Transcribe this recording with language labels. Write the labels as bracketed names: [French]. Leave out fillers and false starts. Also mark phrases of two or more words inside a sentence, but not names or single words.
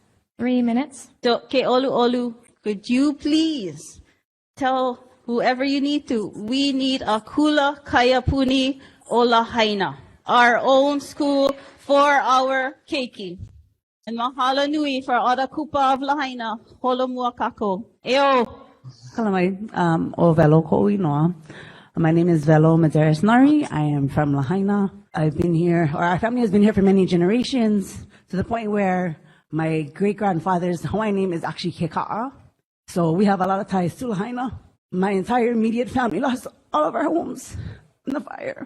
[English] 3 minutes. So, [Hawaiian] ke olu olu, [English] could you please tell whoever you need to, we need a Kula Kayapuni o Lahaina, our own school for our keiki. And [Hawaiian] mahalo nui [English] for all the kupa of Lahaina, [Hawaiian] holomua kako. [English] Eo. [Hawaiian] Kalamai, o Velo Ko'inoa. [English] My name is Velo Maderas Nari. I am from Lahaina. I've been here, or our family has been here for many generations, to the point where my great-grandfather's Hawaiian name is actually Keka'a. So we have a lot of ties to Lahaina. My entire immediate family lost all of our homes in the fire.